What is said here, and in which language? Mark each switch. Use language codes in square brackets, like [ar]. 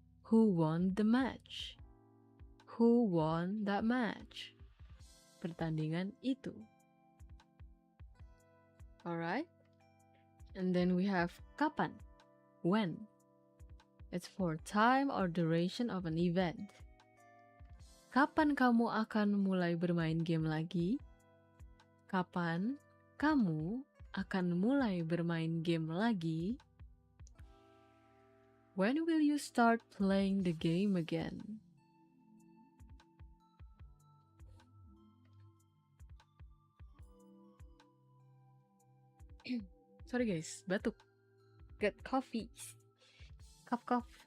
[en] Who won the match? Who won that match? [id] Pertandingan itu. [en] Alright? And then we have kapan. When. It's for time or duration of an event. [id] Kapan kamu akan mulai bermain game lagi? Kapan kamu akan mulai bermain game lagi? [en] When will you start playing the game again? Sorry guys, batuk. Get coffee. Cough.